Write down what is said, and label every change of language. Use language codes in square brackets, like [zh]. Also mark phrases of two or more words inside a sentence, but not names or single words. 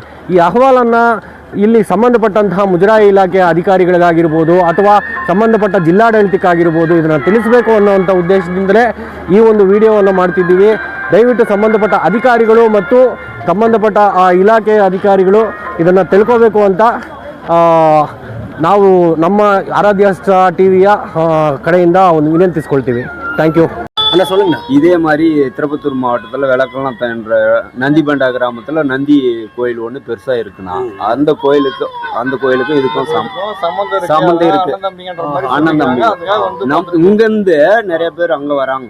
[kn] ಈ ಅಹವಾಲನ್ನು ಇಲ್ಲಿ ಸಂಬಂಧಪಟ್ಟಂತಹ ಮುಜರಾಯಿ ಇಲಾಖೆ ಅಧಿಕಾರಿಗಳಿಗಾಗಿರ್ಬೋದು, ಅಥವಾ ಸಂಬಂಧಪಟ್ಟ ಜಿಲ್ಲಾಡಳಿತಕ್ಕಾಗಿರ್ಬೋದು, ಇದನ್ನು ತಿಳಿಸಬೇಕು ಅನ್ನೋವಂಥ ಉದ್ದೇಶದಿಂದಲೇ ಈ ಒಂದು ವಿಡಿಯೋವನ್ನು ಮಾಡ್ತಿದ್ದೀವಿ. ದಯವಿಟ್ಟು ಸಂಬಂಧಪಟ್ಟ ಅಧಿಕಾರಿಗಳು ಮತ್ತು ಸಂಬಂಧಪಟ್ಟ ಇಲಾಖೆಯ ಅಧಿಕಾರಿಗಳು ಇದನ್ನು ತಿಳ್ಕೋಬೇಕು ಅಂತ ನಾವು ನಮ್ಮ ಆರಾಧ್ಯ ಟಿವಿಯ ಕಡೆಯಿಂದ ಒಂದು ವಿನಂತಿಸ್ಕೊಳ್ತೀವಿ. [ta] தேங்க்யூ அண்ணா. சொல்லுங்கண்ணா. இதே மாதிரி திருப்பத்தூர் மாவட்டத்தில் விளக்கலாம் என்ற நந்திபண்டா கிராமத்தில் நந்தி கோயில் ஒன்று பெருசாக இருக்குண்ணா. அந்த கோயிலுக்கும் இதுக்கும் சம்மந்தம் இருக்கு. அண்ணன் தம்பி இங்கேருந்து நிறைய பேர் அங்கே வராங்க.